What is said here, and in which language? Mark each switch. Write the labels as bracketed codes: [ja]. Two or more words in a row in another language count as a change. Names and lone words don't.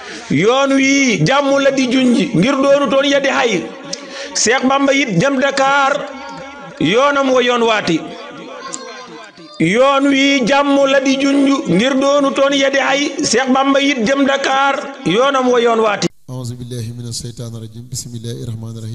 [wo] Yoon wi jàmm la di junji, ngir doonu toon ya di xay. Seex Bamba it jëm Dakar, yoonam wa yoon waati. Yoon wi jàmm la di junju, ngir doonu toon ya di xay. Seex Bamba it jëm Dakar, yoonam wa yoon waati. [ar] أعوذ بالله من الشيطان الرجيم. بسم الله الرحمن الرحيم.